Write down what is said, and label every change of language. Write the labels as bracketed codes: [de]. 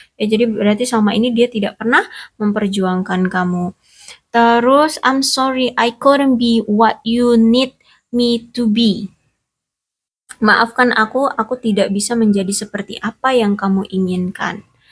[id] Ya, jadi berarti selama ini dia tidak pernah memperjuangkan kamu. [en] Terus, I'm sorry, I couldn't be what you need me to be. [id] Maafkan aku tidak bisa menjadi seperti apa yang kamu inginkan.